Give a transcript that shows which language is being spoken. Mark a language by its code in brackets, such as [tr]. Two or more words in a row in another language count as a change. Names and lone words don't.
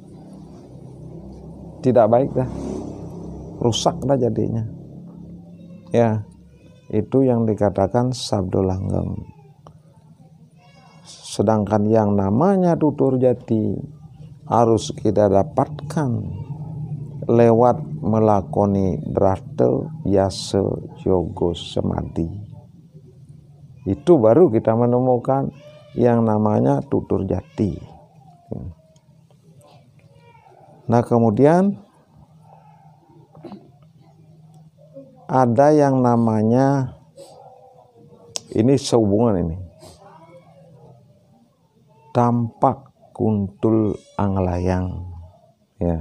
[id] Tidak baik dah. Rusak dah jadinya. Ya, itu yang dikatakan sabda langgeng. Sedangkan yang namanya tutur jati harus kita dapatkan lewat melakoni brata yasa yoga samadhi. Itu baru kita menemukan yang namanya tutur jati. Nah, kemudian ada yang namanya, ini sehubungan ini, tampak kuntul anglayang, ya.